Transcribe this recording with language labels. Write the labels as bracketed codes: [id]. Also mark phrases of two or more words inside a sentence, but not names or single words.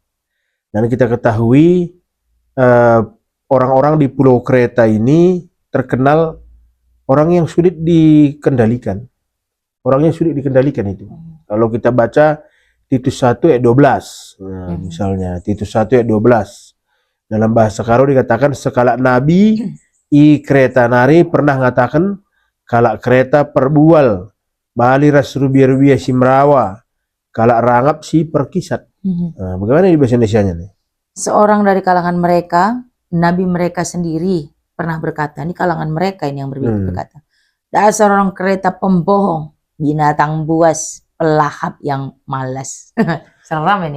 [id] Dan kita ketahui orang-orang di Pulau Kreta ini terkenal orang yang sulit dikendalikan. Orang yang sulit dikendalikan itu. Kalau kita baca Titus 1 ayat 12, misalnya Titus 1 ayat 12. [btx] Dalam bahasa Karo dikatakan sekala nabi i kereta nari pernah ngatakan kalak kereta perbual bali ras rubia-rubia si merawa kalak rangap si perkisat. [id] Nah, bagaimana di bahasa Indonesianya nih? Seorang dari kalangan mereka, nabi mereka sendiri pernah berkata, ini kalangan mereka ini yang berkata, dasar orang kereta pembohong, binatang buas, pelahap yang malas. Seram ini.